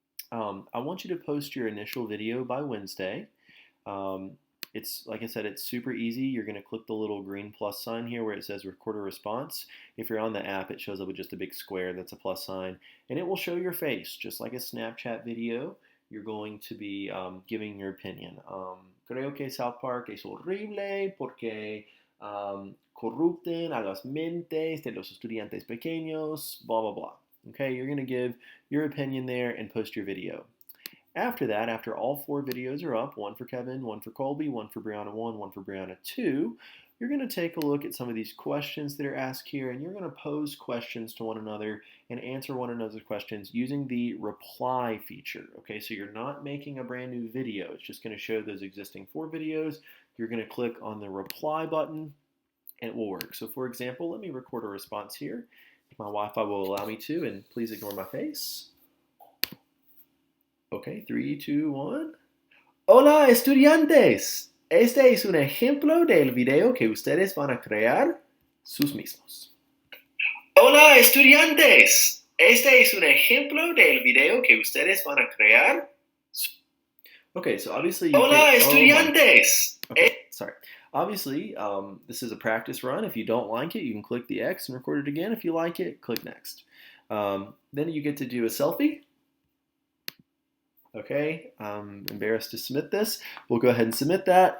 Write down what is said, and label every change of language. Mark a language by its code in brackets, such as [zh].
[en] I want you to post your initial video by Wednesday. It's, like I said, it's super easy. You're going to click the little green plus sign here where it says record a response. If you're on the app, it shows up with just a big square that's a plus sign. And it will show your face, just like a Snapchat video. You're going to be giving your opinion. [es] Creo que South Park es horrible porque corrupten a las mentes de los estudiantes pequeños, blah, blah, blah. [en] Okay, you're going to give your opinion there and post your video. After that, after all 4 videos are up, 1 for Kevin, 1 for Colby, 1 for Brianna 1, 1 for Brianna 2, you're going to take a look at some of these questions that are asked here, and you're going to pose questions to one another and answer one another's questions using the reply feature. Okay, so you're not making a brand new video. It's just going to show those existing 4 videos. You're going to click on the reply button, and it will work. So for example, let me record a response here. My Wi-Fi will allow me to, and please ignore my face. Okay, 3, 2, 1. [es] Hola, estudiantes. Este es un ejemplo del video que ustedes van a crear sus mismos. Hola, estudiantes. Este es un ejemplo del video que ustedes van a crear. [en] Okay, so obviously you [es] Hola, estudiantes. [en] Okay, sorry. Obviously, this is a practice run. If you don't like it, you can click the X and record it again. If you like it, click next. Then you get to do a selfie. Okay, I'm embarrassed to submit this. We'll go ahead and submit that.